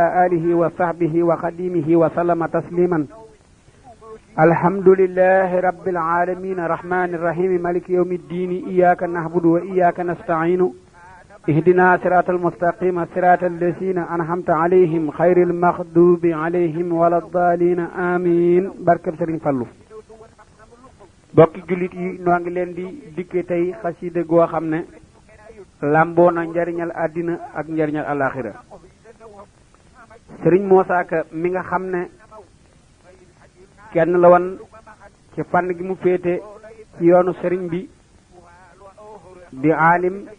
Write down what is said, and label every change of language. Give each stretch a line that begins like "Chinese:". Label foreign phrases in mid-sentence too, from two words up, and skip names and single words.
Arabic: آله وصحبه وخديمه وسلم تسليما الحمد لله رب العالمين الرحمن الرحيم مالك يوم الدين إياك نعبد وإياك نستعين اهدنا صراط المستقيم صراط الذين أنعمت عليهم خير المغضوب عليهم ولا الضالين آمين barkeb
Wolof: Serigne Fallou bokki jullit yi noo ngi leen di dikke tey xasida goo xam ne lamboo na njariñal àddina ak njariñal alaxira Serigne Moussa Ka mi nga xam ne kenn la woon ci fànn gi mu féete ci yoonu Serigne bi di aalim